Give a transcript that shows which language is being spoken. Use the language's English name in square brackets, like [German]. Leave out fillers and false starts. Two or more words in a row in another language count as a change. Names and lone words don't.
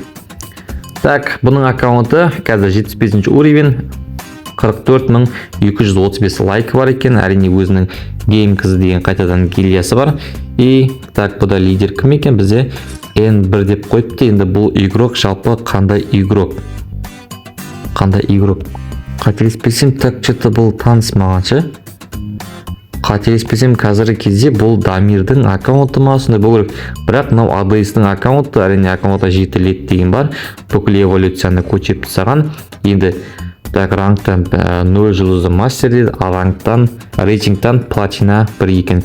[Kazakh] Так, бұның аккаунты қазір 75 уровень, 44235 лайк бар екен. Әрине өзінің GameKiz деген қайтадан гильдиясы бар. [Russian] И так, [Kazakh] бұда лидер кім екен? Бізде N1 деп қойыпты. Енді бұл игрок жалпы қандай игрок? Қателеспесем, [Russian] так, что-то [Kazakh] бұл таныс мағаншы. Қателеспесем, қазіргі кезде бұл Дамирдің аккаунты ма, сондай болу керек. Бірақ мынау ADS-тің аккаунты, әрине аккаунтта жетілет деген бар. Бүкіл эволюцияны көтеріп тастаған. Енді так, рангтан 0 жұлдызды мастер дейді, а рейтингтан платина 1 екен.